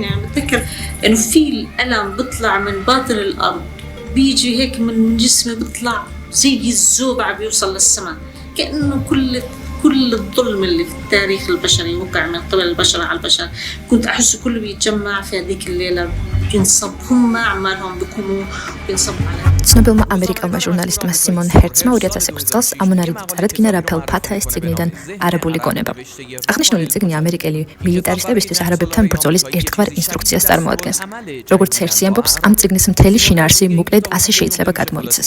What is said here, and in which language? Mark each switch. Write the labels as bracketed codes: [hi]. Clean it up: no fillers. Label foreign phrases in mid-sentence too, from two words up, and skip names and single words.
[ar] يعني بتذكر إنه في الألم بيطلع من باطن الأرض بيجي هيك من جسمي بيطلع زي الزوبعة بيوصل للسماء كأنه كل الظلم اللي في التاريخ البشري وقع من قبل البشر على البشر كنت أحس كله بيتجمع في هذيك الليلة بينصب هم أعمالهم بيقوموا بينصب على [ka] ცნობილმა ამერიკელმა ჟურნალისტმა სიმონ ჰერცმა 2006 წელს ამონარიდი წარადგინა რაფელ ფათაის წიგნიდან არაბული გონება. აღნიშნული წიგნი ამერიკელი მილიტარისტებისთვის არაბებთან ბრძოლის ერთგვარ ინსტრუქციას წარმოადგენს. როგორც ჰერცი ამბობს, ამ წიგნის მთელი შინაარსი მოკლედ ასე შეიძლება გადმოიცეს.